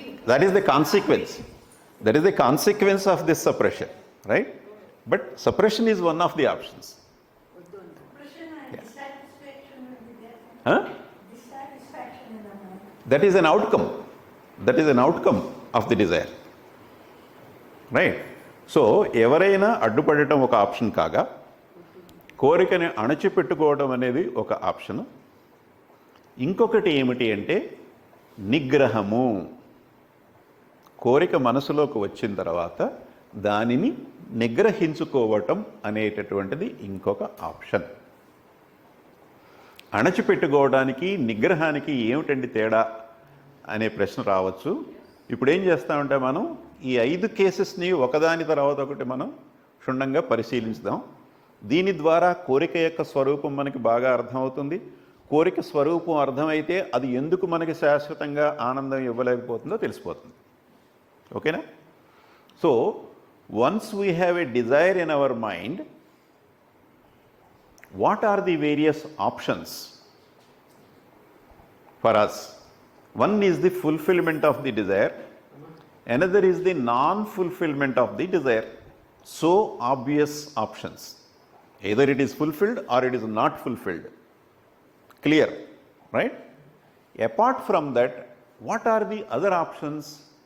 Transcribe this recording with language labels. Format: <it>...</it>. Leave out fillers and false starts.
<en>That is the consequence. That is the consequence of this suppression, right? But suppression is one of the options. Suppression and dissatisfaction will be there. Huh? Dissatisfaction in the mind. That is an outcome. That is an outcome of the desire. Right?</en> <te>So ఎవరైనా అడ్డుపడటం ఒక option కాగా, కోరికని అణచిపెట్టుకోవడం అనేది ఒక option. ఇంకొకటి ఏమిటి అంటే నిగ్రహము. కోరిక మనసులోకి వచ్చిన తర్వాత దానిని నిగ్రహించుకోవటం అనేటటువంటిది ఇంకొక ఆప్షన్. అణచిపెట్టుకోవడానికి నిగ్రహానికి ఏమిటండి తేడా అనే ప్రశ్న రావచ్చు. ఇప్పుడు ఏం చేస్తామంటే మనం ఈ 5 కేసెస్ని ఒకదాని తర్వాత ఒకటి మనం క్షుణ్ణంగా పరిశీలించుదాం. దీని ద్వారా కోరిక యొక్క స్వరూపం మనకి బాగా అర్థమవుతుంది. కోరిక స్వరూపం అర్థమైతే అది ఎందుకు మనకి శాశ్వతంగా ఆనందం ఇవ్వలేకపోతుందో తెలిసిపోతుంది. ఓకేనా?</te> <en>So once we have a desire in our mind, what are the various options for us? One is the fulfillment of the desire, another is the non-fulfillment of the desire. So obvious options. Either it is fulfilled or it is not fulfilled. Clear, right? Apart from that, what are the other options?</en>